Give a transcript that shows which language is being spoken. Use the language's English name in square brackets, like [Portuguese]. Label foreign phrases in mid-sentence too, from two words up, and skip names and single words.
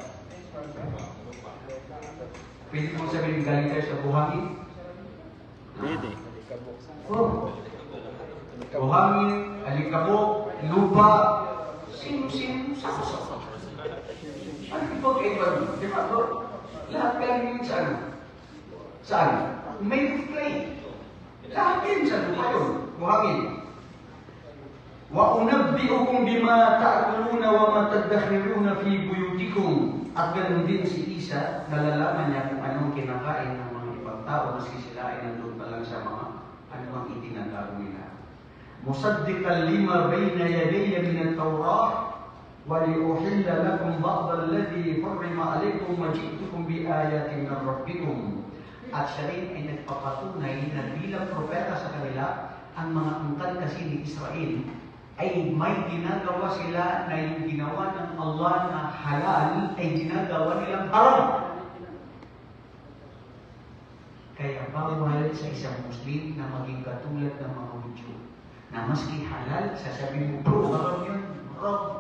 [Filipino] Pwede mo sabihin galing tayo sa buhangin? Pwede. Buhangin, alikabok, lupa, sino-sino sa ano ipag-iba? Di ba, bro? Lahat galing yun sa ano? Saan? [English] Made of clay. [Filipino] Lahat yun sa lupa yun. Buhangin. [Arabic] وَأُنَبِّئُكُمْ بِمَا تَأْكُلُونَ وَمَا تَدَّخِرُونَ فِي بُيُوتِكُمْ. [Filipino] At ganoon din si Isa, nalalaman niya kung anong kinakain ng mga ibang tao, maski sila ay nandun pa lang sa mga anumang itinatawag nila. [Arabic] مُصَدِّقًا لِمَا بَيْنَ يَدَيَّ مِنَ التَّوْرَاةِ وَلِأُحِلَّ لَكُمْ بَعْضَ الَّذِي حُرِّمَ عَلَيْكُمْ وَجِئْتُكُمْ بِآيَاتٍ مِنْ رَبِّكُمْ. [Filipino] At siya rin ay nagpapatunay na bilang propeta sa kanila, ang mga angkan kasi ni Israel ay may ginagawa sila na yung ginawa ng Allah na halal ay ginagawa nilang haram. Kaya bawal sa isang Muslim na maging katulad ng mga Hudyo na maski halal, sasabihin mo, bro, haram yun, haram.